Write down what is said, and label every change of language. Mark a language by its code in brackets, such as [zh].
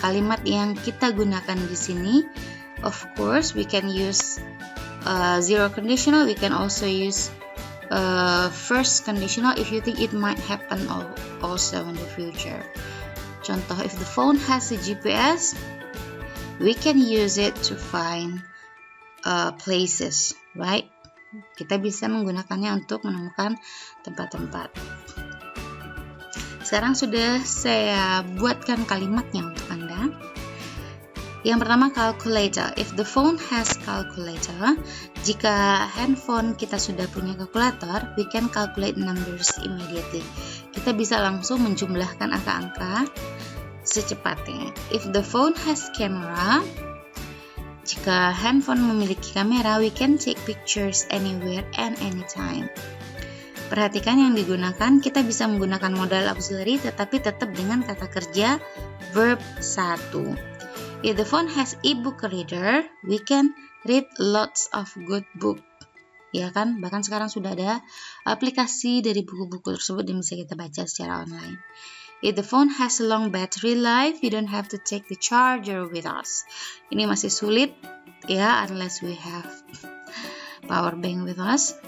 [id] Kalimat yang kita gunakan di sini, [en] of course, we can use zero conditional. We can also use first conditional if you think it might happen also in the future. Contoh, if the phone has a GPS, we can use it to find places, right? [id] Kita bisa menggunakannya untuk menemukan tempat-tempat. Sekarang sudah saya buatkan kalimatnya untuk Anda. Yang pertama, calculator. [en] If the phone has calculator, [id] jika handphone kita sudah punya kalkulator, [en] we can calculate numbers immediately. [id] Kita bisa langsung menjumlahkan angka-angka secepatnya. [en] If the phone has camera, [id] jika handphone memiliki kamera, [en] we can take pictures anywhere and anytime. [id] Perhatikan yang digunakan, kita bisa menggunakan modal auxiliary tetapi tetap dengan kata kerja verb 1. [en] If the phone has e-book reader, we can read lots of good book. [id] Ya kan? Bahkan sekarang sudah ada aplikasi dari buku-buku tersebut yang bisa kita baca secara online. [en] If the phone has a long battery life, we don't have to take the charger with us. [id] Ini masih sulit ya, [en] unless we have power bank with us.